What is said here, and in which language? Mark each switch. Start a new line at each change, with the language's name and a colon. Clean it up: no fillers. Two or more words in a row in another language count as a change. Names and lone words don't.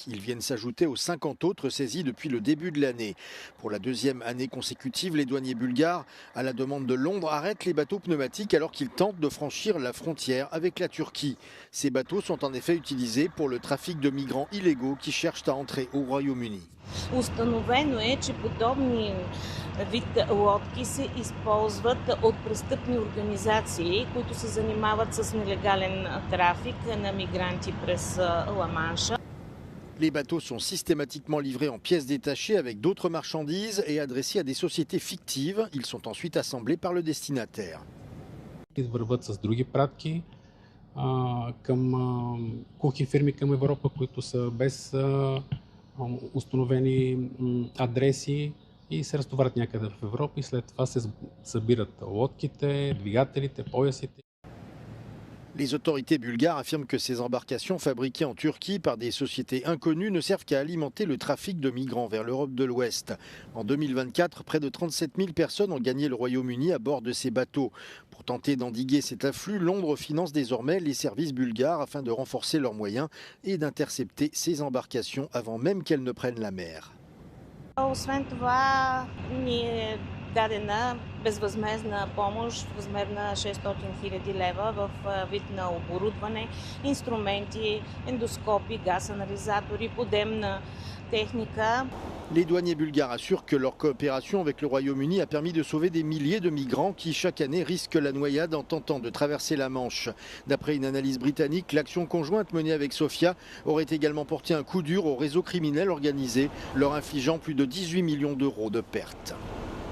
French: Ils viennent s'ajouter aux 50 autres saisis depuis le début de l'année. Pour la deuxième année consécutive, les douaniers bulgares, à la demande de Londres, arrêtent les bateaux pneumatiques alors qu'ils tentent de franchir la frontière avec la Turquie. Ces bateaux sont en effet utilisés pour le trafic de migrants illégaux qui cherchent à entrer au Royaume-Uni.
Bulgarian: Установено е, че подобни вид лодки се използват от престъпни организации, които се занимават с нелегален трафик на мигранти през Ла-Манша.
French: Les bateaux sont systématiquement livrés en pièces détachées avec d'autres marchandises et adressés à des sociétés fictives. Ils sont ensuite assemblés par le destinataire.
Bulgarian: Върват с други пратки към кухи фирми към Европа, които са без установени адреси и се разтоварят някъде в Европа и след това се събират лодките, двигателите, поясите.
French: Les autorités bulgares affirment que ces embarcations fabriquées en Turquie par des sociétés inconnues ne servent qu'à alimenter le trafic de migrants vers l'Europe de l'Ouest. En 2024, près de 37 000 personnes ont gagné le Royaume-Uni à bord de ces bateaux. Pour tenter d'endiguer cet afflux, Londres finance désormais les services bulgares afin de renforcer leurs moyens et d'intercepter ces embarcations avant même qu'elles ne prennent la mer.
Bulgarian: Освен това, ни е дадена безвъзмездна помощ в размер на 600 000 лева в вид на оборудване, инструменти, ендоскопи, газ-анализатори, подемна техника.
French: Les douaniers bulgares assurent que leur coopération avec le Royaume-Uni a permis de sauver des milliers de migrants qui chaque année risquent la noyade en tentant de traverser la Manche. D'après une analyse britannique, l'action conjointe menée avec Sofia aurait également porté un coup dur au réseau criminel organisé, leur infligeant plus de 18 millions d'euros de pertes.